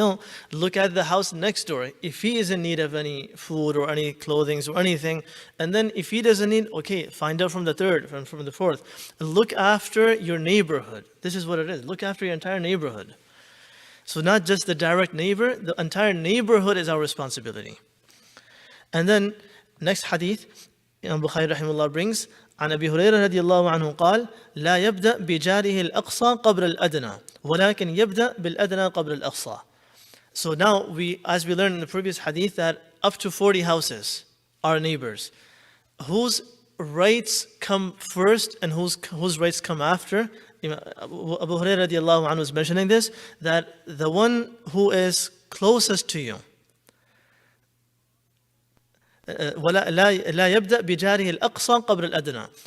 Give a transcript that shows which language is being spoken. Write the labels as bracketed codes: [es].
[en] No, look at the house next door. If he is in need of any food or any clothing or anything, and then if he doesn't need, okay, find out from the third, from the fourth. Look after your neighborhood. This is what it is. Look after your entire neighborhood. So not just the direct neighbor, the entire neighborhood is our responsibility. And then next hadith, Imam Bukhari rahimahullah brings, [ar] عن أبي هريرة رضي الله عنه قال لا يبدأ بجاره الأقصى قبل الأدنى ولكن يبدأ بالأدنى قبل الأقصى. [en] So now as we learned in the previous hadith that up to 40 houses are neighbors. Whose rights come first and whose rights come after? Abu Hurairah radiallahu anhu was mentioning this, that the one who is closest to you, [ar] لا يبدأ بجاره الأقصى قبل الأدنى.